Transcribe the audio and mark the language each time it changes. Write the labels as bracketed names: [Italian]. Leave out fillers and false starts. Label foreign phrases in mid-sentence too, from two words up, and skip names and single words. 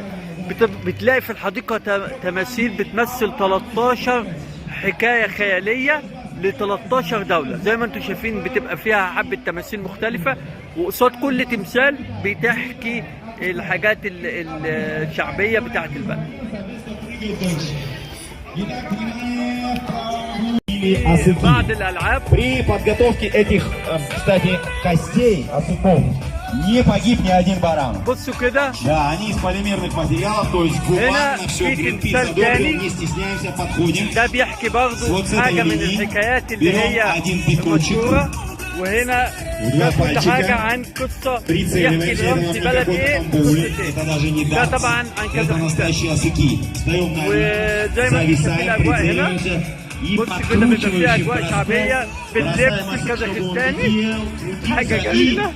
[Arabic] بتلاقي في الحديقة تماثيل بتمثل 13 حكاية خيالية ل 13 دولة. زي ما انتم شايفين بتبقى فيها حبة تماثيل مختلفة، وقصاد كل تمثال بتحكي الحاجات الشعبية بتاعت البلد. بعد الألعاب [Russian] при подготовке этих, кстати, костей осыпов не погиб ни один баран. [Arabic] بصوا كده [Russian] Да, они из полимерных материалов, то есть гуманно все. Greenpeace одобрил, не стесняемся, подходим. [Arabic] ده بيحكي برضه حاجة من الحكايات اللي هي مشهورة. وهنا كل حاجة عن قصة يحكي الرمز بلد ايه قصة ايه. ده طبعا عن كازاخستان. وزي ما انتم شايفين الأجواء هنا بص كده بيبقى فيها اجواء شعبيه باللبس الكازاخستاني، حاجه جميله.